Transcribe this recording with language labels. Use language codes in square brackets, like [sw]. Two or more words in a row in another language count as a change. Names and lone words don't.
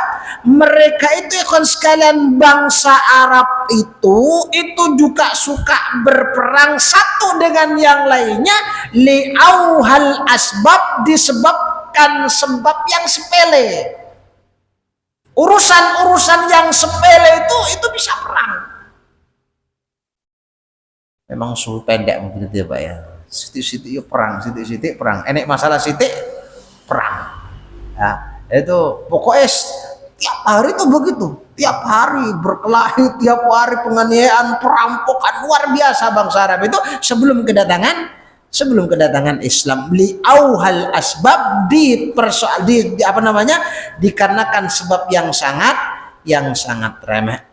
[id] Mereka itu ikhwan sekalian bangsa Arab itu juga suka berperang satu dengan yang lainnya [ar] لأهون الأسباب, [id] disebabkan sebab yang sepele. Urusan-urusan yang sepele itu bisa perang. Memang suhu pendek mungkin itu ya Pak ya. [jv] Sitik-sitik perang, sitik-sitik perang. Enek masalah sitik perang. [id] Ya, itu pokoknya tiap hari itu begitu. Tiap hari berkelahi, tiap hari penganiayaan, perampokan luar biasa bangsa Arab itu sebelum kedatangan Islam. [ar] لأهون الأسباب [id] dikarenakan sebab yang sangat remeh.